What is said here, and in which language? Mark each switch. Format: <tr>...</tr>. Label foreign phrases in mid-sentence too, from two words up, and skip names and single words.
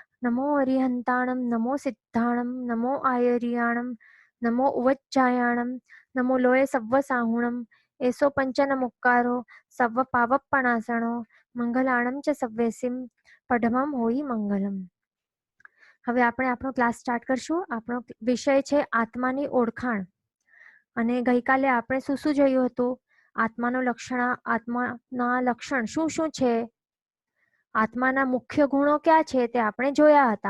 <pra>नमो अरिहंताणं नमो सिद्धाणं नमो आयर्याणं नमो उवच्चायाणं नमो लोये सव्वसाहुणं एसो पंचनमुक्कारो सव्व पावप्पणासणो મંગલાણમ ચ સવ્યસિમ પઢમમ હોઈ મંગલમ.</pra> <gu>હવે આપણે આપણો ક્લાસ સ્ટાર્ટ કરશું. આપણો વિષય છે આત્માની ઓળખાણ. અને ગઈકાલે આપણે શું શું જોયું હતું? આત્માના લક્ષણ શું શું છે, આત્માના મુખ્ય ગુણો ક્યાં છે તે આપણે જોયા હતા.</gu>